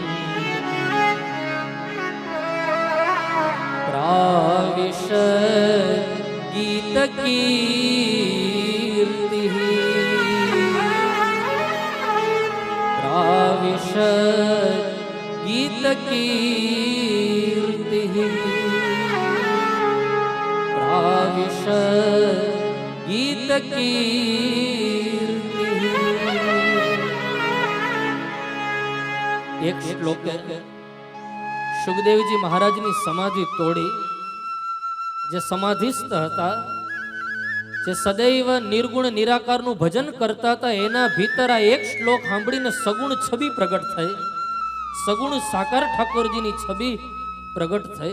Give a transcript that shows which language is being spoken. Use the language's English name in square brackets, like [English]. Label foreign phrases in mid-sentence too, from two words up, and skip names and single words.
[Sanskrit] प्राविश गीतकीर्तिः प्राविश गीतकीर्तिः प्राविश गीतकीर्तिः. [Gujarati] એક શ્લોક સુખદેવજી મહારાજની સમાધિ તોડી, જે સમાધિસ્થ હતા, જે સદૈવ નિર્ગુણ નિરાકારનું ભજન કરતા હતા, એના ભીતર આ એક શ્લોક સાંભળીને સગુણ છબી પ્રગટ થઈ, સગુણ સાકાર ઠાકોરજીની છબી પ્રગટ થઈ.